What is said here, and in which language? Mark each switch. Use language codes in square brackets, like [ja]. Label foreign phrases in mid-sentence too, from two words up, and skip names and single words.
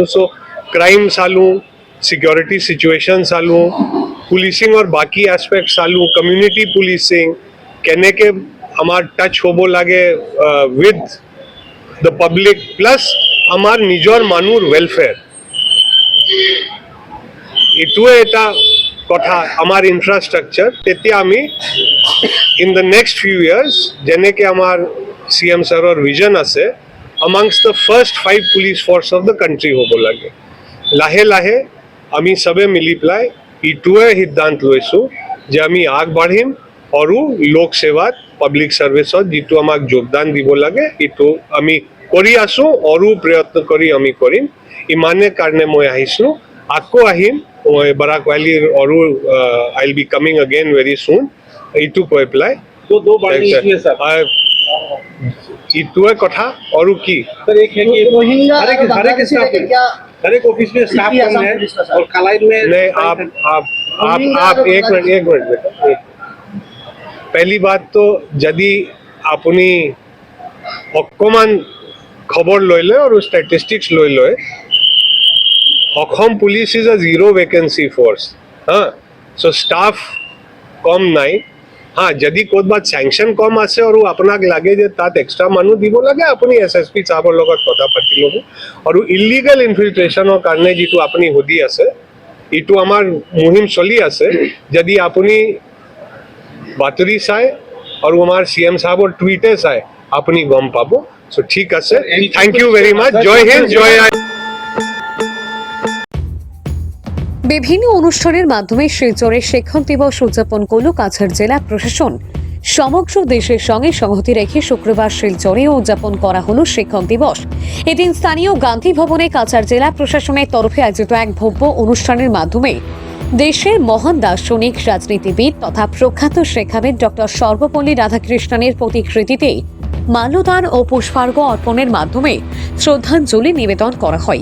[as] চ' ক্ৰাইম চালোঁ, [en] security situation [as] চালোঁ, পুলিচিঙৰ বাকী এছপেক্ট চালোঁ, [en] community policing [as] কেনেকৈ আমাৰ টাচ হ'ব লাগে [en] with the public, [as] প্লাছ আমাৰ নিজৰ মানুহৰ ৱেলফেয়াৰ। এইটোৱে এটা কথা আমাৰ ইনফ্ৰাষ্ট্ৰাকচাৰ। তেতিয়া আমি [en] in the next few years [as] যেনেকৈ আমাৰ CM ছাৰৰ ভিজন আছে, [en] amongst the first 5 police force of the country [as] হ'ব লাগে। লাহে লাহে আমি চবে মিলি পেলাই এইটোৱে সিদ্ধান্ত লৈছোঁ যে আমি আগবাঢ়িম আৰু লোক সেৱাত, [en] public serviceত [as] যিটো আমাক যোগদান দিব লাগে এইটো আমি কৰি আছোঁ আৰু প্ৰয়ত্ন কৰি আমি কৰিম। ইমানে কাৰণে মই আহিছোঁ, আকৌ আহিম। মই বৰাক ভেলীৰ আৰু [en] I will be coming again very soon. [as] এইটো কৈ পেলাই ইটোৱে কথা আৰু কি [hi] हर एक ऑफिस में स्टाफ कम है और कलाई में नहीं। आप एक मिनट बेटा। पहली बात तो यदि [as] আপুনি অকমান খবৰ লৈ লয় আৰু ষ্টেটিষ্টিক্স লৈ লয়, [en] Assam Police is a zero vacancy force. [as] চ' ষ্টাফ কম নাই। যদি ক'ৰবাত চেংচন কম আছে আৰু আপোনাক লাগে যে তাত এক্সট্ৰা মানুহ দিব লাগে, আপুনি SSP চাহাবৰ লগত কথা পাতি ল'ব। আৰু [en] illegal infiltrationৰ [as] কাৰণে যিটো আপুনি সুধি আছে, এইটো আমাৰ মুহিম চলি আছে। যদি আপুনি বাতৰি চাই আৰু আমাৰ CM সাহেবৰ টুইটে চাই আপুনি গম পাব। চ' ঠিক আছে, [en] thank you very much. [hi] जय हिंद, [as] জয় আই। [bn] বিভিন্ন অনুষ্ঠানের মাধ্যমে শিলচরে শিক্ষক দিবস উদযাপন করল কাছাড় জেলা প্রশাসন। সমগ্র দেশের সঙ্গে সংহতি রেখে শুক্রবার শিলচরেও উদযাপন করা হলো শিক্ষক দিবস। এদিন স্থানীয় গান্ধী ভবনে কাছাড় জেলা প্রশাসনের তরফে আয়োজিত এক ভব্য অনুষ্ঠানের মাধ্যমে দেশের মহান দার্শনিক, রাজনীতিবিদ তথা প্রখ্যাত শিক্ষাবিদ ডক্টর সর্বপল্লী রাধাকৃষ্ণনের প্রতিকৃতিতে মাল্যদান ও পুষ্পার্ঘ্য অর্পণের মাধ্যমে শ্রদ্ধাঞ্জলি নিবেদন করা হয়।